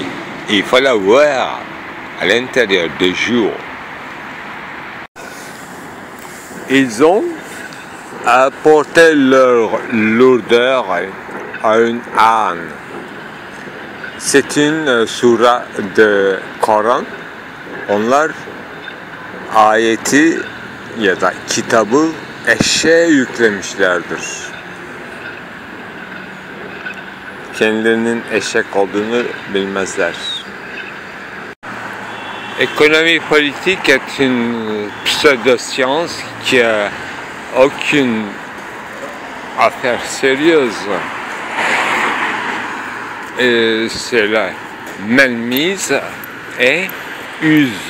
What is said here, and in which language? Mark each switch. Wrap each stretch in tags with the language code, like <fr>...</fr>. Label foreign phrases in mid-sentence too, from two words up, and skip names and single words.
<fr>Il faut la voir à l'intérieur du jour. Ils ont apporté leur lourdeur à un âne. C'est une sura de Koran.</fr> <tr>Onlar ayeti ya da kitabı eşeğe yüklemişlerdir. Kendilerinin eşek olduğunu bilmezler.</tr> <fr>Économie politique est une pseudo-science qui a aucune affaire sérieuse. Et c'est la mainmise et use.</fr>